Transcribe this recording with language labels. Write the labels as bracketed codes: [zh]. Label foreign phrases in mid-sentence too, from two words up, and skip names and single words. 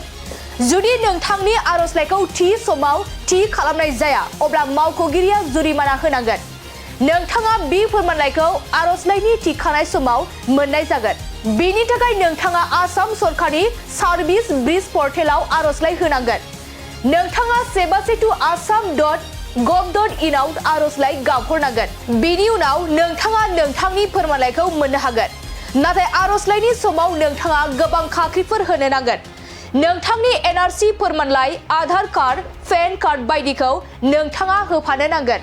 [brx] जुदि नोंथांनि आरजलाइखौ थि समाव थि खालामनाय जाया अब्ला मावख'गिरिया जुरिमाना होनांगोन। नोंथाङा बे फोरमानलाइखौ आरजलाइनि थिखानाय समाव मोननाय जागोन। बिनि थाखाय नोंथाङा आसाम सरकारनि [en] service bridge [brx] पर्टेलाव आरजलाइ होनांगोन। नोंथाङा sebasetu.assam.gov.in आव आरजलाइ गाबहरनांगोन। बिनि उनाव नोंथाङा नोंथांनि फोरमानलाइखौ मोननो हागोन। नाथाय आरजलाइनि समाव नोंथाङा गोबां खाख्रिफोर होनो नांगोन। नोंथांनि NRC फोरमानलाइ, आधार कार्ड, पेन कार्ड बायदिखौ नोंथाङा होफानो नांगोन।